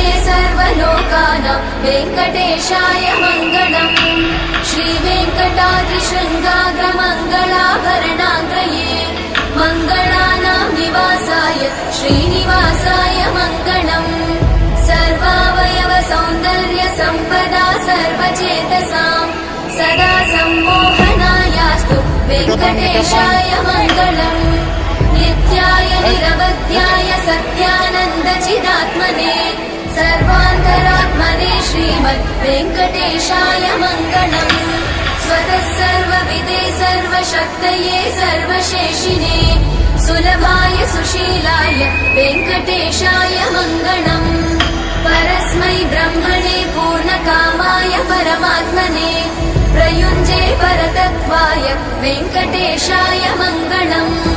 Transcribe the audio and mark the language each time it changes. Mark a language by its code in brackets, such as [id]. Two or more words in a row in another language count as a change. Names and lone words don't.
[sa] సర్వలోకానాం వెంకటేశాయ మంగళం శ్రీవేంకటాద్రి శృంగాగ్ర మంగళాభరణాంగ్రయే మంగళానాం నివాసాయ శ్రీనివాసాయ మంగళం సర్వావయవ సౌందర్య సంపదా సర్వచేతసాం సదా సమ్మోహనాయాస్తు वेङ्कटेशाय मङ्गलम् नित्याय निरवध्याय सत्यानन्दचिदात्मने सर्वान्तरात्मने श्रीमद् वेङ्कटेशाय मङ्गलम् स्वतः सर्वविदे सर्वशक्तये सर्वशेषिने सुलभाय सुशीलाय वेङ्कटेशाय मङ्गलम् परस्मै ब्रह्मणे पूर्णकामाय परमात्मने प्रयुञ्जे परतत्त्वाय वेङ्कटेशाय मङ्गलम्